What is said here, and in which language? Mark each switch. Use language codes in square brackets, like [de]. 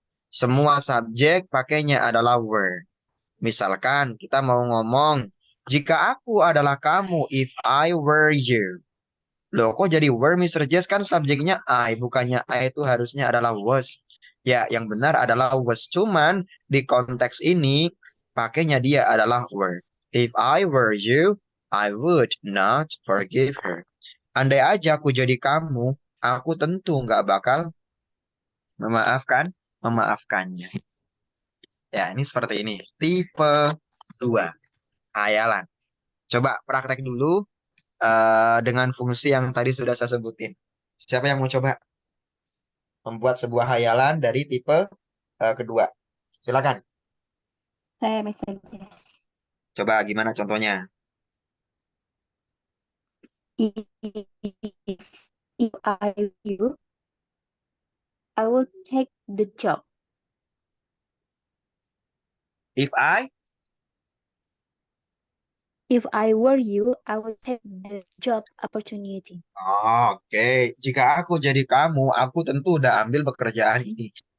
[id] Semua subjek pakainya adalah were. Misalkan kita mau ngomong, jika aku adalah kamu, [en] if I were you. [id] Loh, kok jadi were, Mr. Jess? Kan subjeknya I, bukannya I itu harusnya adalah was. Ya, yang benar adalah was. Cuman di konteks ini, pakainya dia adalah were. [en] If I were you, I would not forgive her. [id] Andai aja aku jadi kamu, aku tentu nggak bakal memaafkannya. Ya, ini seperti ini. Tipe 2. Hayalan. Coba praktek dulu dengan fungsi yang tadi sudah saya sebutin. Siapa yang mau coba membuat sebuah hayalan dari tipe kedua? Silakan. Saya Mr. Jess. Coba gimana contohnya? [en] If I were you, I will take the job. If I, If I were you, I would take the job opportunity. Oke. [id] Jika aku jadi kamu, aku tentu udah ambil pekerjaan ini.